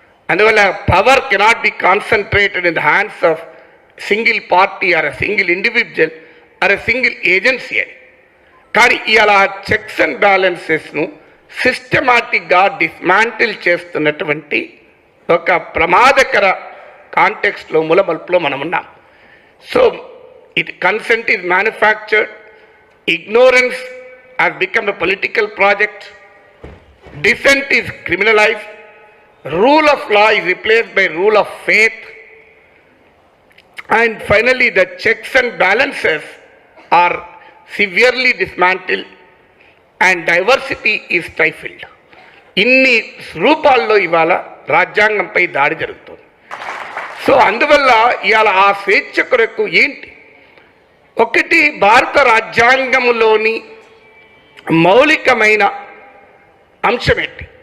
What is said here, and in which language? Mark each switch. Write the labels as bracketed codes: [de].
[te] అందువల్ల [en] Power cannot be concentrated in the hands of single party or a single individual or a single agency అని. [te] కానీ ఇలా checks and బ్యాలెన్సెస్ను సిస్టమాటిక్గా dismantle చేస్తున్నటువంటి ఒక ప్రమాదకర కాంటెక్స్ట్లో మూలమలుపులో మనం ఉన్నాం. [en] So consent is manufactured, ignorance has become a political project, dissent is criminalized, rule of law is replaced by rule of faith, and finally the checks and balances are severely dismantled and diversity is stifled. [te] ఇన్ని రూపాల్లో ఇవాళ రాజ్యాంగంపై దాడి జరుగుతుంది. So అందువల్ల ఇవాళ ఆ స్వేచ్ఛ కొరకు ఏంటి? ఒకటి, భారత రాజ్యాంగంలోని మౌలికమైన అంశం ఏంటి?